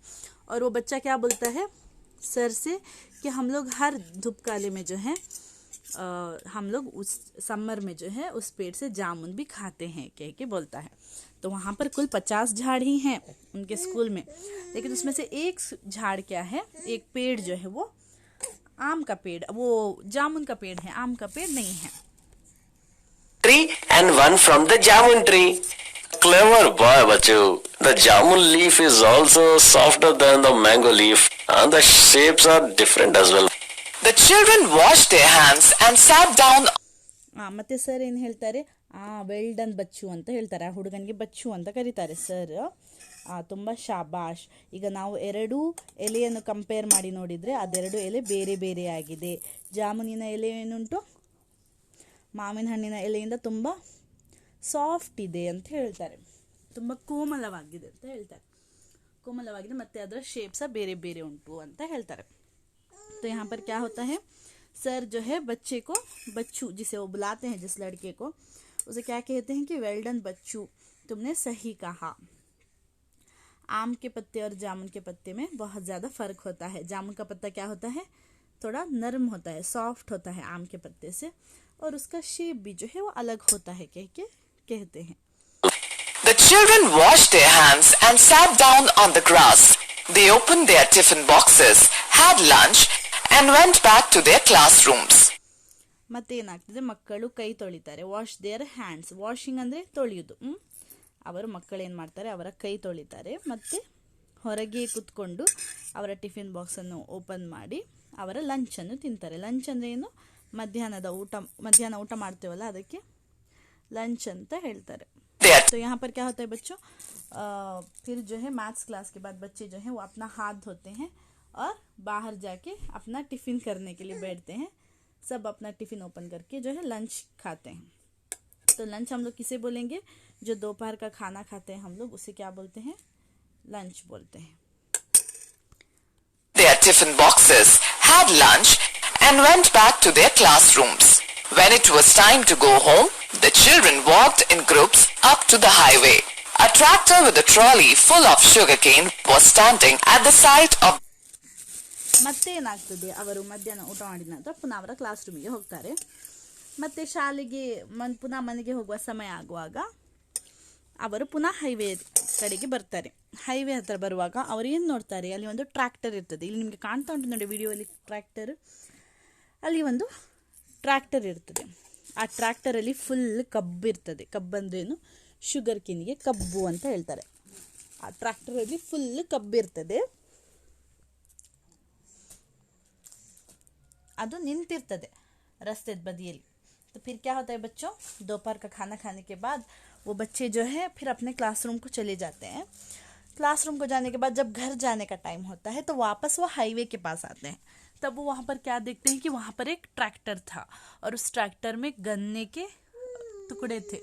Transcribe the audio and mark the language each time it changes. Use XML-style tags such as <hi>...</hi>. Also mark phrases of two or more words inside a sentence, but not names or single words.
<hi>और वो बच्चा क्या बोलता है सर से कि हम लोग हर धूपकाले में जो है हम लोग उस समर में जो है उस पेड़ से जामुन भी खाते हैं कह के बोलता है। तो वहाँ पर कुल 50 झाड़ ही हैं उनके स्कूल में, लेकिन उसमें से एक झाड़ क्या है, एक पेड़ जो है वो आम का पेड़, वो जामुन का पेड़ है, आम का पेड़ नहीं है।</hi> <en>Tree and one from the jamun tree. Clever boy, Bachu. The jamun leaf is also softer than the mango leaf and the shapes are different as well. The children washed their hands and sat down.</en> <kn>ಮತ್ತೆ ಸರ್ ಏನು ಹೇಳ್ತಾರೆ,</kn> <en>well done</en> <kn>ಬಚ್ಚು ಅಂತ ಹೇಳ್ತಾರೆ, ಆ ಹುಡುಗನಿಗೆ ಬಚ್ಚು ಅಂತ ಕರೀತಾರೆ ಸರ್. ತುಂಬ ಶಾಬಾಷ್. ಈಗ ನಾವು 2 ಎಲೆಯನ್ನು ಕಂಪೇರ್ ಮಾಡಿ ನೋಡಿದರೆ ಅದೆರಡು ಎಲೆ ಬೇರೆ ಬೇರೆ ಆಗಿದೆ. ಜಾಮುನಿನ ಎಲೆ ಏನುಂಟು, ಮಾವಿನ ಹಣ್ಣಿನ ಎಲೆಯಿಂದ ತುಂಬ ಸಾಫ್ಟ್ ಇದೆ ಅಂತ ಹೇಳ್ತಾರೆ, ತುಂಬ ಕೋಮಲವಾಗಿದೆ ಅಂತ ಹೇಳ್ತಾರೆ, ಕೋಮಲವಾಗಿದೆ ಮತ್ತು ಅದರ ಶೇಪ್ ಸಹ ಬೇರೆ ಬೇರೆ ಉಂಟು ಅಂತ ಹೇಳ್ತಾರೆ.</kn> <hi>तो यहाँ पर क्या होता है, सर जो है बच्चे को, बच्चू जिसे वो बुलाते हैं जिस लड़के को, उसे क्या कहते हैं कि</hi> <en>well done</en> <hi>बच्चू, तुमने सही कहा। आम के पत्ते और जामुन के पत्ते में बहुत ज़्यादा फ़र्क होता है। जामुन का पत्ता क्या होता है, थोड़ा नरम होता है, सॉफ्ट होता है आम के पत्ते से, और उसका शेप भी जो है वो अलग होता है कह के कहते हैं।</hi> <en>The children washed their hands and sat down on the grass. They opened their tiffin boxes, had lunch and went back to their classrooms.</en> <kn>ಮತ್ತೇನಾಗ್ತದೆ, ಮಕ್ಕಳು ಕೈ ತೊಳಿತಾರೆ,</kn> <en>wash their hands.</en> <kn>ವಾಷಿಂಗ್ ಅಂದರೆ ತೊಳೆಯೋದು. ಅವರು ಮಕ್ಕಳು ಏನು ಮಾಡ್ತಾರೆ, ಅವರ ಕೈ ತೊಳಿತಾರೆ ಮತ್ತು ಹೊರಗೆ ಕೂತ್ಕೊಂಡು ಅವರ ಟಿಫಿನ್ ಬಾಕ್ಸನ್ನು ಓಪನ್ ಮಾಡಿ ಅವರ ಲಂಚನ್ನು ತಿಂತಾರೆ. ಲಂಚ್ ಅಂದರೆ ಏನು, ಮಧ್ಯಾಹ್ನ ಊಟ ಮಾಡ್ತೇವಲ್ಲ ಅದಕ್ಕೆ लंच ಅಂತ ಹೇಳ್ತಾರೆ।</kn> <hi>तो यहाँ पर क्या होता है बच्चों, फिर जो है</hi> <en>maths class</en> <hi>के बाद बच्चे जो हैं वो अपना हाथ धोते हैं और बाहर जाके अपना टिफ़िन करने के लिए बैठते हैं। सब अपना टिफ़िन ओपन करके जो है लंच खाते हैं। तो लंच हम लोग किसे बोलेंगे, जो दोपहर का खाना खाते हैं हम लोग उसे क्या बोलते हैं, लंच बोलते हैं।</hi> <en>Their tiffin boxes, had lunch and went back to their classrooms. When it was time to go home, the children walked in groups up to the highway. A tractor with a trolley full of sugarcane was standing at the side of.</en> <kn>ಮತ್ತೆ ಏನಾಗ್ತದೆ, ಅವರು ಮಧ್ಯಾಹ್ನ ಊಟ ಮಾಡಿದ ನಂತರ ಪುನಃ ಅವರ ಕ್ಲಾಸ್ ರೂಮಿಗೆ ಹೋಗ್ತಾರೆ. ಮತ್ತೆ ಶಾಲೆಗೆ ಪುನಃ ಮನೆಗೆ ಹೋಗುವ ಸಮಯ ಆಗುವಾಗ ಅವರು ಪುನಃ ಹೈವೇ ಕಡೆಗೆ ಬರ್ತಾರೆ. ಹೈವೇ ಹತ್ರ ಬರುವಾಗ ಅವರು ಏನು ನೋಡ್ತಾರೆ, ಅಲ್ಲಿ ಒಂದು ಟ್ರ್ಯಾಕ್ಟರ್ ಇರ್ತದೆ. ಇಲ್ಲಿ ನಿಮಗೆ ಕಾಣ್ತಾ ಉಂಟು ನೋಡಿ ವಿಡಿಯೋಲಿ ಟ್ರ್ಯಾಕ್ಟರ್. ಅಲ್ಲಿ ಒಂದು ಟ್ರ್ಯಾಕ್ಟರ್ ಇರ್ತದೆ. ಆ ಟ್ರ್ಯಾಕ್ಟರಲ್ಲಿ ಫುಲ್ ಕಬ್ಬು ಇರ್ತದೆ. ಕಬ್ಬು ಅಂದ್ರೇನು, ಶುಗರ್ ಕೇನಿಗೆ ಕಬ್ಬು ಅಂತ ಹೇಳ್ತಾರೆ. ಆ ಟ್ರ್ಯಾಕ್ಟರಲ್ಲಿ ಫುಲ್ ಕಬ್ಬು ಇರ್ತದೆ. ಅದು ನಿಂತಿರ್ತದೆ ರಾಸ್ತೆ ಬದಿಯಲ್.</kn> <hi>तो फिर क्या होता है बच्चों, दोपहर का खाना खाने के बाद वो बच्चे जो है फिर अपने क्लासरूम को चले जाते हैं. क्लासरूम को जाने के बाद जब घर जाने का टाइम होता है तो वापस वो हाईवे के पास आते हैं. तब वो वहाँ पर क्या देखते हैं कि वहाँ पर एक ट्रैक्टर था और उस ट्रैक्टर में गन्ने के टुकड़े थे.</hi>